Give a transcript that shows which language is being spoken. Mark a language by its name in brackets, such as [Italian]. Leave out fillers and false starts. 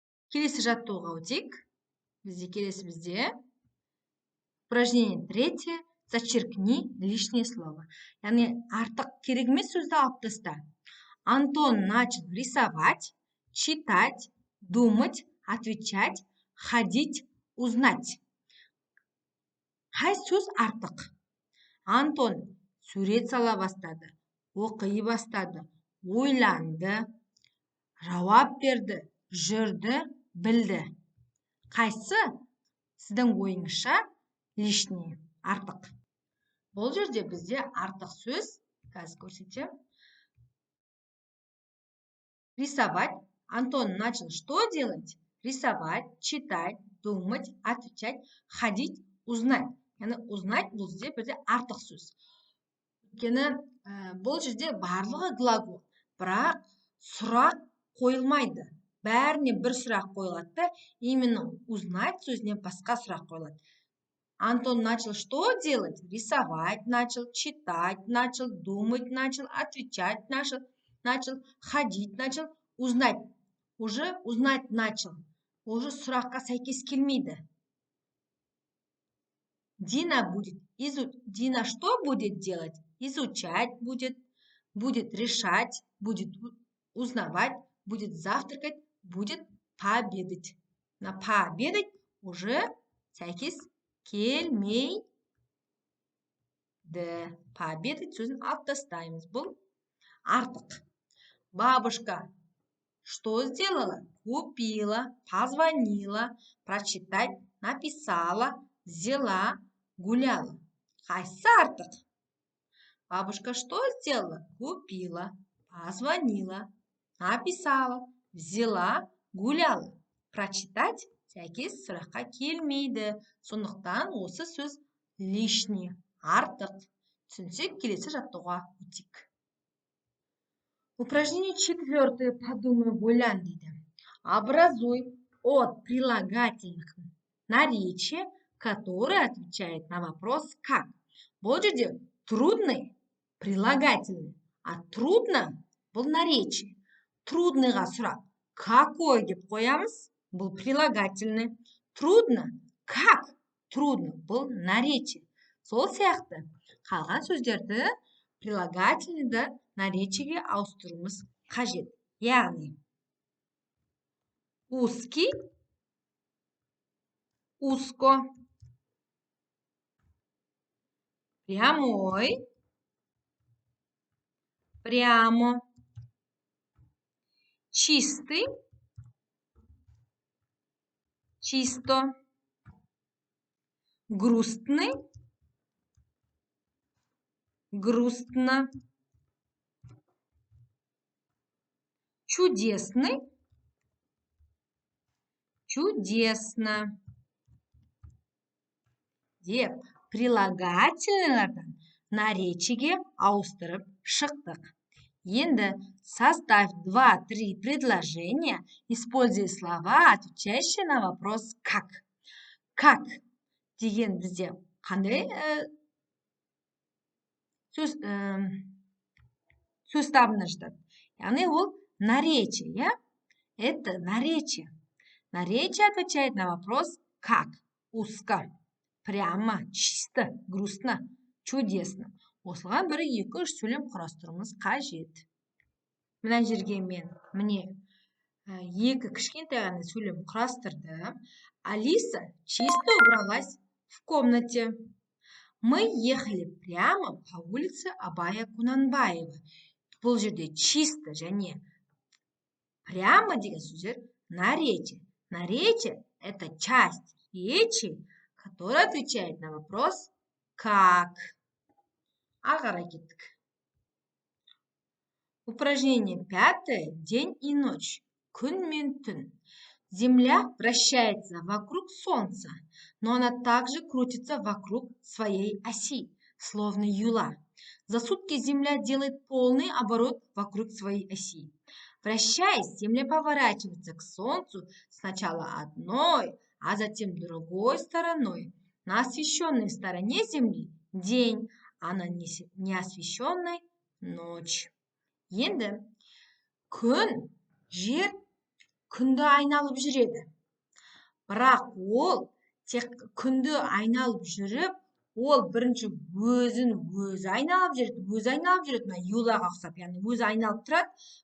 [Kazakh] Келесі жаттығуға өтейік. Бізде упражнение 3. [Russian] Зачеркни лишнее слово. [Kazakh] Яғни артық керек емес сөзді алып таста. [Russian] Антон начал рисовать, читать, думать, отвечать, ходить, узнать. [Kazakh] Қай сөз артық? Антон сурет сала бастады, оқи бастады, ойланды, жауап берді, жүрді, білді. Қайсы сіздің ойыңызша лишний, артық? Бұл жерде бізде артық сөз, қазір көрсетем. [Russian] Рисовать. Антон начал что делать? Рисовать, читать, думать, отвечать, ходить, узнать. [Kazakh] Яғни узнать бұл жерде бірде артық сөз. Өйткені бұл жерде барлығы глагол, бірақ сұрақ қойылмайды. Бәріне бір сұрақ қойылады да, именно узнать сөзіне басқа сұрақ қойылады. [Russian] Антон начал что делать? Рисовать начал, читать начал, думать начал, отвечать начал, ходить начал, узнать. Уже узнать начал. [Kazakh] Уже сұраққа сәйкес келмейді. [Russian] Дина что будет делать? Изучать будет решать, будет узнавать, будет завтракать, будет пообедать. На пообедать уже [Kazakh] сәйкес келмейді. Пообедать сөзін алып тастаймыз. Бұл артық. [Russian] Бабушка что сделала? Купила, позвонила, прочитать, написала, взяла, гуляла. [Kazakh] Қайсы артық? [Russian] Бабушка что сделала? Купила, позвонила, написала, взяла, гуляла. [Kazakh] Прочитать сәйкес сұраққа келмейді. Сондықтан осы сөз лишний, артық. Түсінсек, келесі жаттығуға өтейік. [Russian] Упражнение 4. Подумай, [Kazakh] ойлан дейді. [Russian] Образуй от прилагательных наречия, которое отвечает на вопрос «как». [Kazakh] Бұл жерде трудный прилагательный, а трудно бұл наречие. Трудныйға сұрақ какой деп қоямыз? [Russian] Бұл прилагательный. Трудно. Как? Трудно. [Kazakh] Бұл наречие. Сол сияқты қалған сөздерді прилагательныйды наречиеге ауыстыруымыз қажет. [Russian] Яғни узкий, узко, прямой, прямо, чистый, чисто, грустный, грустно, чудесный, чудесно. [Kazakh] Деп прилагательныйлардан наречиеге ауыстырып шықтық. [Russian] Енді составь 2-3 предложения, используя слова, отвечающие на вопрос «как». [Kazakh] Как деген бізде қандай сөз табына жатады. Яғни ол наречие, я? [Russian] Это наречие. Наречие отвечает на вопрос «как». Узко, прямо, чисто, грустно, чудесно. [Kazakh] Осыған 1-2-3 сөйлем құрастыруымыз қажет. Мына жерге мен міне 2 кішкентай ғана сөйлем құрастырдым. [Russian] Алиса чисто убралась в комнате. Мы ехали прямо по улице Абая Кунанбаева. [Kazakh] Бұл жерде чисто және прямо деген сөздер наречие. [Russian] Наречие – это часть речи, которая отвечает на вопрос «как». [Kazakh] Ары кеттік. [Russian] Упражнение 5. День и ночь. [Kazakh] Күн мен түн. [Russian] Земля вращается вокруг Солнца, но она также крутится вокруг своей оси, словно юла. За сутки Земля делает полный оборот вокруг своей оси. Вращаясь, Земля поворачивается к Солнцу сначала одной, а затем другой стороной. На освещенной стороне Земли день, а на неосвещенной ночь. [Kazakh] Енді күн, жер күнді айналып жүреді. Бірақ ол тек күнді айналып жүріп, ол бірінші өзін өзі айналып жүреді. Өзі айналып жүреді, мына юлаға ұқсап, яғни өзі айналып тұрады.